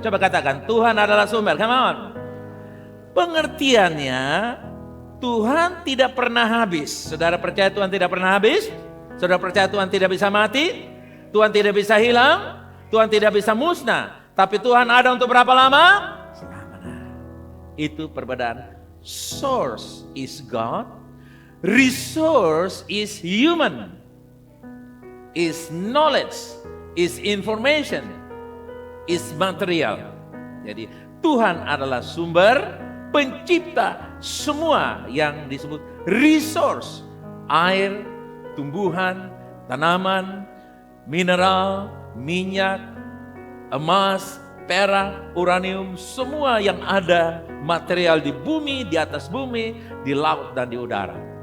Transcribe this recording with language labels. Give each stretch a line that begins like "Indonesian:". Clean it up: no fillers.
Indonesian: Coba katakan, Tuhan adalah sumber. Come on. Pengertiannya, Tuhan tidak pernah habis. Saudara percaya Tuhan tidak pernah habis? Saudara percaya Tuhan tidak bisa mati? Tuhan tidak bisa hilang? Tuhan tidak bisa musnah? Tapi Tuhan ada untuk berapa lama? Selamanya. Itu perbedaan.
English: Source is God, resource is human, is knowledge, is information, is material.
Indonesian: Jadi Tuhan adalah sumber, pencipta semua yang disebut resource, air, tumbuhan, tanaman, mineral, minyak, emas, perak, uranium, semua yang ada material di bumi, di atas bumi, di laut dan di udara.